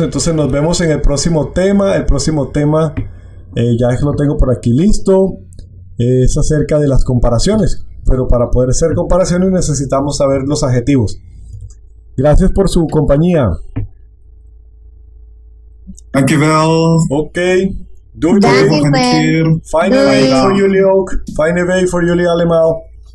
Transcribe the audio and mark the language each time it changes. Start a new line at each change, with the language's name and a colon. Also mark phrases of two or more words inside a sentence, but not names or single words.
Spanish: Entonces nos vemos en el próximo tema. El próximo tema ya lo tengo por aquí listo. Es acerca de las comparaciones, pero para poder hacer comparaciones necesitamos saber los adjetivos. Gracias por su compañía.
Dutch: Dankjewel. Oké. Doei Tot de doei. Dank u volgende wel. keer. Fijne Doei. week voor jullie ook. Fijne week voor jullie allemaal.